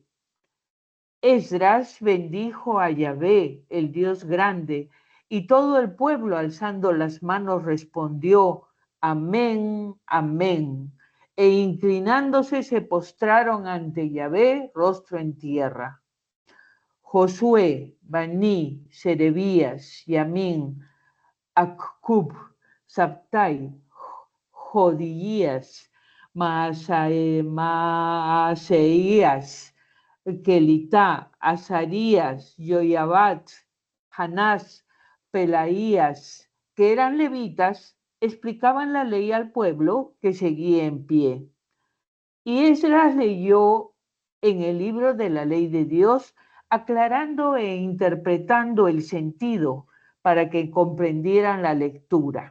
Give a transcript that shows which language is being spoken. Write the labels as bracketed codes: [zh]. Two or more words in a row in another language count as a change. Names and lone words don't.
[es] Esdras bendijo a Yahvé, el Dios grande, y todo el pueblo alzando las manos respondió, amén, amén, e inclinándose se postraron ante Yahvé, rostro en tierra. Josué, Bani, Serebías, Yamín, Accub, Sabtai, Jodías, Maaseías, Kelitá, Azarías, Yoyabat, Hanás, Pelaías, que eran levitas, explicaban la ley al pueblo que seguía en pie. Y Esdras leyó en el libro de la ley de Dios, aclarando e interpretando el sentido para que comprendieran la lectura.